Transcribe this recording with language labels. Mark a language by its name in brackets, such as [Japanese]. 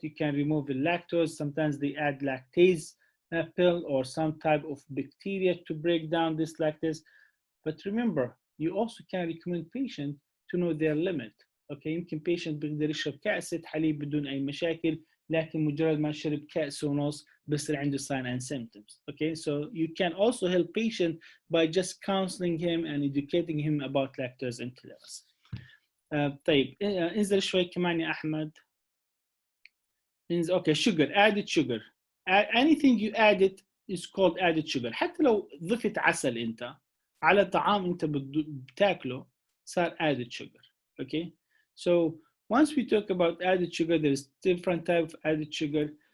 [English] You can remove the lactose. Sometimes they add lactase pill or some type of bacteria to break down this lactase. But remember, you also can recommend patient to know their limit. [Arabic] Okay, يمكن patient بيقدر يشرب كأسة حليب بدون أي مشاكل، لكن مجرد ما شرب كأس ونص بصير عنده [English] sign and symptoms. Okay, so you can also help patient by just counseling him and educating him about lactose intolerance. [Arabic] طيب انزل شوي كمان يا أحمد. [English] Okay, sugar, added sugar. Anything you add it is called added sugar. [Arabic] حتى لو ضفت عسل انت على طعام انت بتاكله صار added sugar. [English] Okay, so once we talk about added sugar, there's different type of added sugar.